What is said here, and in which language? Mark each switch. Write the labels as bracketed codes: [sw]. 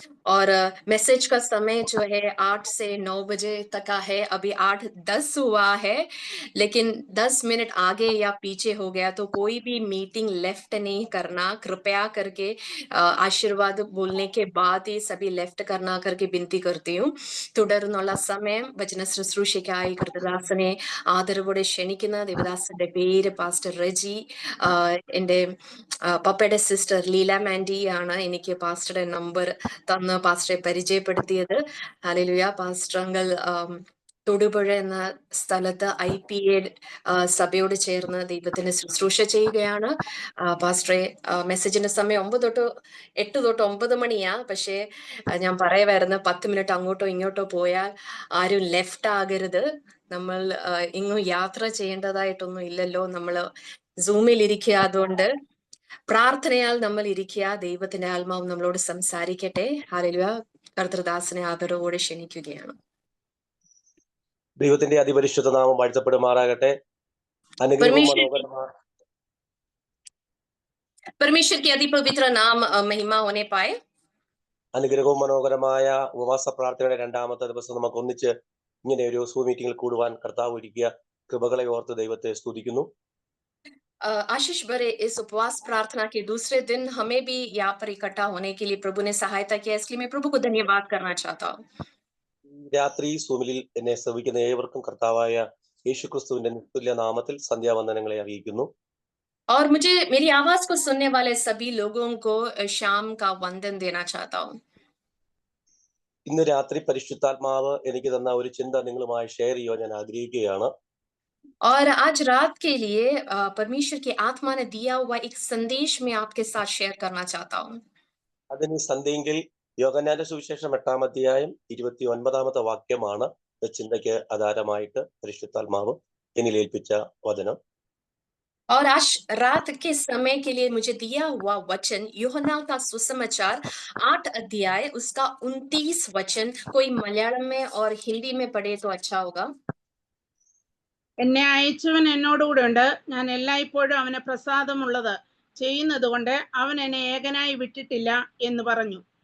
[hi] और मैसेज का समय जो है 8 से 9 बजे तक का है। अभी 8:10 हुआ है, लेकिन 10 मिनट आगे या पीछे हो गया तो कोई भी मीटिंग लेफ्ट नहीं करना। कृपया करके आशीर्वाद बोलने के बाद ही सभी लेफ्ट करना करके विनती करती हूँ। [ml] തുടർന്നുള്ള സമയം വചന ശുശ്രൂഷയ്ക്കായി കൃതദാസനെ ആദരവോടെ ക്ഷണിക്കുന്ന ദേവദാസന്റെ പേര് പാസ്റ്റർ റെജി. എൻ്റെ പപ്പയുടെ സിസ്റ്റർ ലീല മാൻഡി ആണ് എനിക്ക് പാസ്റ്ററുടെ നമ്പർ തന്ന് പാസ്റ്ററെ പരിചയപ്പെടുത്തിയത്. ഹല്ലേലൂയ. പാസ്റ്റർ അങ്കിൾ തൊടുപുഴ എന്ന സ്ഥലത്ത് IPA സഭയോട് ചേർന്ന് ദൈവത്തിന് ശുശ്രൂഷ ചെയ്യുകയാണ്. പാസ്റ്ററെ, മെസ്സേജിന്റെ സമയം 8 തൊട്ട് 9 മണിയാ. പക്ഷേ ഞാൻ പറയുമായിരുന്നു 10 മിനിറ്റ് അങ്ങോട്ടോ ഇങ്ങോട്ടോ പോയാൽ ആരും ലെഫ്റ്റ് ആകരുത്. നമ്മൾ ഇങ്ങും യാത്ര ചെയ്യേണ്ടതായിട്ടൊന്നും ഇല്ലല്ലോ. നമ്മൾ സൂമിൽ ഇരിക്കുക. അതുകൊണ്ട് പ്രാർത്ഥനയാൽ നമ്മൾ ഇരിക്കുക. ദൈവത്തിന്റെ ആത്മാവ് നമ്മളോട് സംസാരിക്കട്ടെ. ഹല്ലേലൂയ. കർത്തൃദാസനെ ആദരവോടെ ക്ഷണിക്കുകയാണ്. ദൈവത്തിന്റെ അതിപരിശുദ്ധ നാമം വാഴ്ത്തപ്പെടുമാറാകട്ടെ. അനുഗ്രഹവും മനോഹരമായ [hi] परमेश्वर के अति पवित्र नाम महिमा होने पाए. [ml] അനുഗ്രഹവും മനോഹരമായ ഉപവാസ പ്രാർത്ഥനയുടെ രണ്ടാമത്തെ ദിവസം നമുക്ക് ഒന്നിച്ച് ഇങ്ങനെ ഒരു സൂം മീറ്റിംഗിൽ കൂടുവാൻ കർത്താവ് ഒരുക്കിയ കൃപകളെ ഓർത്ത് ദൈവത്തെ സ്തുതിക്കുന്നു. [hi] आशीष भरे इस उपवास प्रार्थना के दूसरे दिन हमें भी यहाँ पर इकट्ठा होने के लिए प्रभु ने सहायता किया, इसलिए मैं प्रभु को धन्यवाद करना चाहता हूँ. [ml] രാത്രി സൂമിൽ എന്നെ ശ്രവിക്കുന്ന ഏവർക്കും കർത്താവായ യേശുക്രിസ്തുവിന്റെ നിസ്തുല്യ നാമത്തിൽ സന്ധ്യാവന്ദനങ്ങളെ അറിയിക്കുന്നു. [hi] और मुझे मेरी आवाज को सुनने वाले सभी लोगों को शाम का वंदन देना चाहता हूँ. [ml] ഇന്ന് രാത്രി പരിശുദ്ധാത്മാവ് എനിക്ക് തന്ന ഒരു ചിന്ത നിങ്ങളുമായി ഷെയർ ചെയ്യുവാൻ ഞാൻ ആഗ്രഹിക്കുകയാണ്. [hi] और आज रात के लिए परमेश्वर की आत्मा ने दिया हुआ एक संदेश मैं आपके साथ शेयर करना चाहता हूँ. [ml] അതിന് സന്ധ്യയെങ്കിൽ യോഹന്നാന്റെ സുവിശേഷം 8-ാം അധ്യായം 29-ാമത്തെ വാക്യമാണ് ചിന്തയ്ക്ക് ആധാരമായിട്ട് പരിശുദ്ധാത്മാവ് എന്നിൽ ഏൽപ്പിച്ച വചനം. [hi] और आज रात के समय के लिए मुझे दिया हुआ वचन यूहन्ना का सुसमाचार 8 अध्याय उसका 29 वचन. कोई मलयालम में और हिंदी में पढ़े तो अच्छा होगा. [ml] എന്നെ അയച്ചവൻ എന്നോടുകൂടെ ഉണ്ട്. ഞാൻ എല്ലായ്പ്പോഴും അവന് പ്രസാദമുള്ളത് ചെയ്യുന്നത് കൊണ്ട് അവൻ എന്നെ ഏകനായി വിട്ടിട്ടില്ല എന്ന് പറഞ്ഞു.